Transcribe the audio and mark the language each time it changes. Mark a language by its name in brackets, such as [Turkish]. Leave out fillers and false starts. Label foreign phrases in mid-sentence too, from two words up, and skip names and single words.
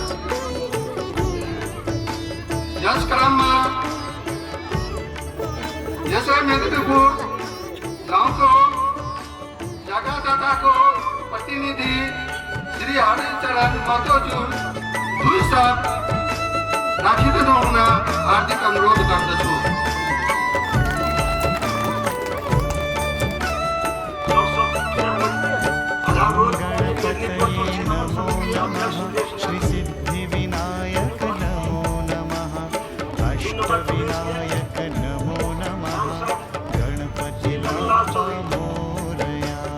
[Nepali] यस क्रममा यसै मेदिनीपुर गाउँको जग्गादाताको प्रतिनिधि श्री हरिचरण महतोज्यू 2 शब्द राखिदिनु हुन हार्दिक अनुरोध गर्दछु। [Sanskrit] गणपतये नमो नमः श्री सिद्धिविनायक नमो नमः अष्टविनायक नमो नमः [Marathi] गणपति बाप्पा मोरया।